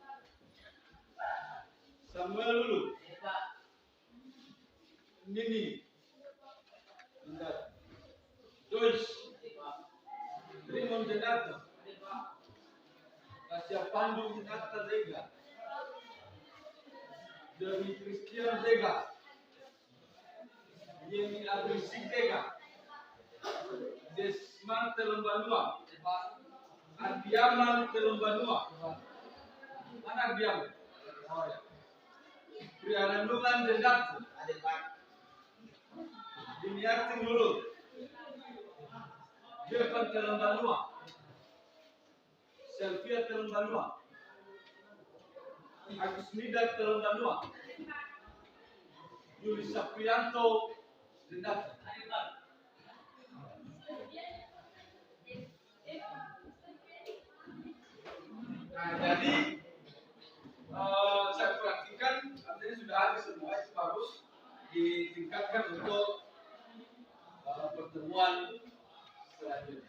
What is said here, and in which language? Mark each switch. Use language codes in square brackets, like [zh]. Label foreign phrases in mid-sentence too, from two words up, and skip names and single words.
[id] Samuel Lulu. Nini. Joyce. Raymond Jenata. Kasya Pandu Jenata Zega. Demi Christian Zega. Yeni Abrisik Zega. Desman Telombanua. Adiaman Telombanua. Mana Adiaman? Oh ya. Prianandungan Jenata. Diniartin dulu. Jevan Telombanua. Selvia Telombanua. Agus Nida Telombanua. Yuli Saprianto Jenata. Nah, jadi saya perhatikan artinya sudah ada semua, itu bagus ditingkatkan untuk pertemuan selanjutnya.